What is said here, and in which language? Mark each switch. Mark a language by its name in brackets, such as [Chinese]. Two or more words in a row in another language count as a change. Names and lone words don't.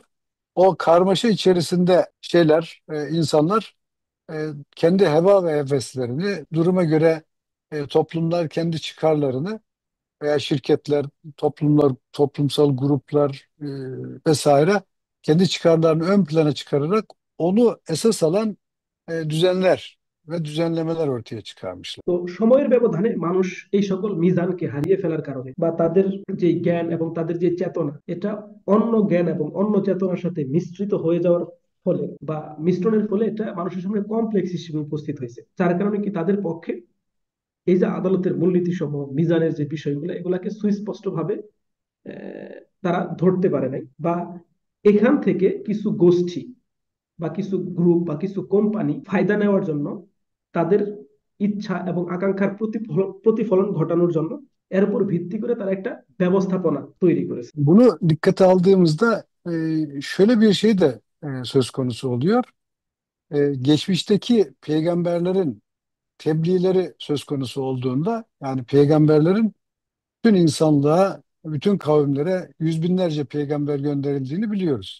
[Turkish] O karmaşa içerisinde insanlar kendi heva ve heveslerini, duruma göre toplumlar kendi çıkarlarını veya şirketler, toplumlar, toplumsal gruplar vesaire kendi çıkarlarını ön plana çıkararak onu esas alan düzenler ve düzenlemeler ortaya çıkarmışlar. [Bangla] তো সময়ের ব্যবধানে মানুষ এই সকল মিজানকে হারিয়ে ফেলার কারণে বা তাদের যে জ্ঞান এবং তাদের যে চেতনা, এটা অন্য জ্ঞান এবং অন্য চেতনার সাথে মিশ্রিত হয়ে যাওয়ার ফলে বা মিশ্রণের ফলে এটা মানুষের সামনে কমপ্লেক্স হিসেবে উপস্থিত হয়েছে, যার কারণে কি তাদের পক্ষে এই যে আদালতের মূলনীতি সমূহ, মিজানের যে বিষয়গুলো, এগুলাকে সুস্পষ্ট ভাবে তারা ধরতে পারে নাই। বা এখান থেকে কিছু গোষ্ঠী বা কিছু গ্রুপ বা কিছু কোম্পানি ফায়দা নেওয়ার jন্য তাদের ইচ্ছা এবং আকাঙ্ক্ষার প্রতিফলন ঘটানোর জন্য এর উপর ভিত্তি করে তারা একটা ব্যবস্থাপনা তৈরি করেছে। [Turkish] Bunu dikkate aldığımızda şöyle bir şey de söz konusu oluyor. Geçmişteki peygamberlerin tebliğleri söz konusu olduğunda, yani peygamberlerin bütün insanlığa, bütün kavimlere yüz binlerce peygamber gönderildiğini biliyoruz.